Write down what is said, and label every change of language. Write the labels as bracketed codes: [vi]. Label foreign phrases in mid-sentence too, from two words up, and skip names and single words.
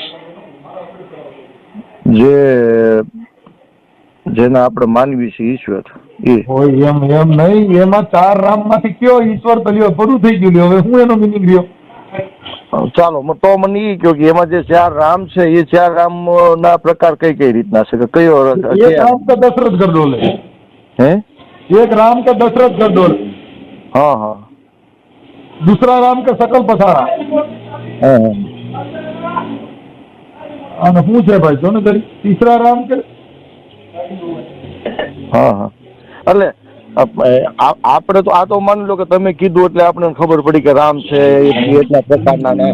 [gu] જેના આપણે માનવી છે ઈશ્વર એ હોય એમ નહીં. એમાં 4 રામમાંથી કયો ઈશ્વર તો લ્યો બધું થઈ ગયું. લ્યો હવે હું એનો મિનિંગ રહ્યો? ચાલો તો મને એ કહ્યું કે એમાં જે 4 રામ છે એ 4 રામ ના પ્રકાર કઈ કઈ રીતના છે? કયો? [hi] एक राम के दशरथ गरडोले? [gu] હે? [hi] एक राम के दशरथ गरदोल, हाँ हाँ, दूसरा राम के सकल पसारा. [gu] અને શું છે ભાઈ જો ને કરી [hi] तीसरा राम के? [gu] હા હા એટલે આપણે તો આ તો માની લો કે તમે કીધું એટલે આપણે ખબર પડી કે રામ છે એટલા પ્રકારના ને.